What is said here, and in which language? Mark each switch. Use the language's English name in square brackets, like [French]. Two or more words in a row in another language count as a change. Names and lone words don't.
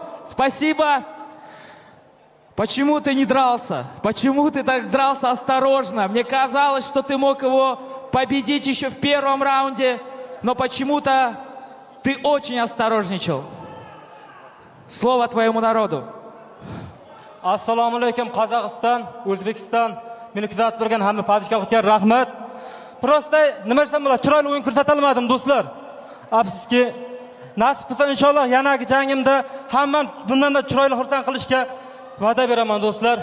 [Russian] Спасибо. Почему ты не дрался? Почему ты так дрался осторожно? Мне казалось, что ты мог его победить еще в первом раунде, но почему-то ты очень осторожничал. Слово твоему народу. [Uzbek] Assalomu alaykum Qozog'iston, O'zbekiston, meni kuzatib turgan hamma padishkohga rahmat. Prosta nima desam bo'ladi, chiroyli o'yin ko'rsata olmadim do'stlar. Afsuski, nasib bo'lsa inshaalloh yanagi jangimda hammani bundan-da chiroyli xursand qilishga va'da beraman do'stlar.